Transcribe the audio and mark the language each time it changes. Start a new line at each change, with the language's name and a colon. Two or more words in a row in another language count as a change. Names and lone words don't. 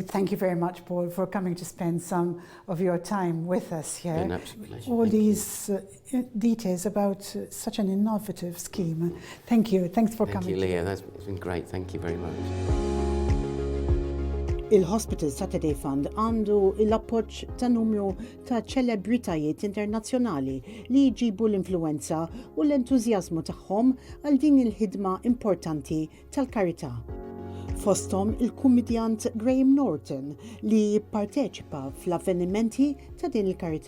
English: Thank you very much, Paul, for coming to spend some of your time with us here. An absolute pleasure. All these details about such an innovative scheme. Thank you. Thanks for coming. Thank you, Leah. It's been great. Thank you very much.
Maltese: Il-Hospital Saturday Fund għandu l-appoġġ ta' numru ta' ċelebritajiet internazzjonali li jġibu l-influenza u l-entużjażmu tagħhom għal din il-ħidma importanti tal-karità. Fosthom il-kumedjant Graham Norton li jipparteċipa fl-avvenimenti ta' din il-karità.